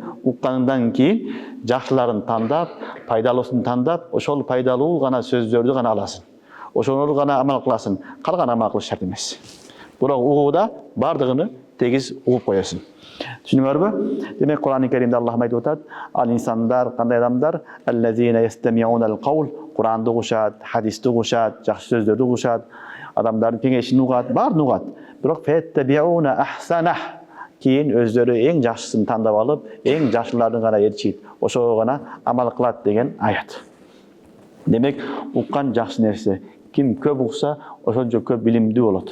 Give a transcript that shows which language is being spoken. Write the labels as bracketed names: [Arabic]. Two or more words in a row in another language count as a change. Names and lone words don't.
[Kyrgyz] Уккандан кейін жакшыларын тандап, пайдалысын тандап, ошол пайдалуу гана сөздөрдү гана аласың. Ошону гана амал кыласың. Калган амал кылыш шарт эмес. Бирок угууда бардыгыны тегиз угуп коесуң. Түшүнүңөрбү? Демек Кур'ан-ы Керимде Аллах айтып атат: "Ал инсандар кандай адамдар? [Arabic] الذين يستمعون القول", [Kyrgyz] Кур'анды угушат, хадисти угушат, жакшы сөздөрдү угушат, адамдардын кеңешин угат, баарын угат. Бирок [Arabic] فيتبعون أحسن, [Kyrgyz] кийин өздөрү эң жакшысын тандап алып, эң жакшыларын гана ээрчийт, ошого гана амал кылат деген аят. Демек, уккан жакшы нерсе. Ким көп укса, ошончо көп билимдүү болот.